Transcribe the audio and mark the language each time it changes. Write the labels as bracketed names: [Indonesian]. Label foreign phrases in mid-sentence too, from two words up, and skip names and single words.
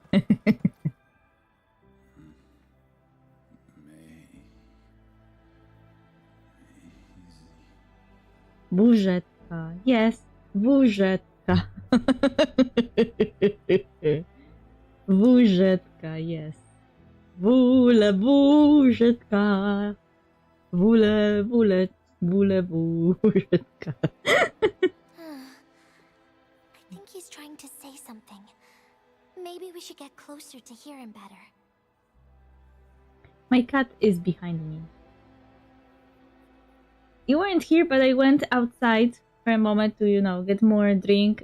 [English] Bougetta. Yes, Bougetta. Bougetta, yes. Boule, Bougetka. Boule, boule, boule, Bougetka. I think he's trying to say something. Maybe we should get closer to hear him better. My cat is behind me. You weren't here, but I went outside for a moment to, get more drink.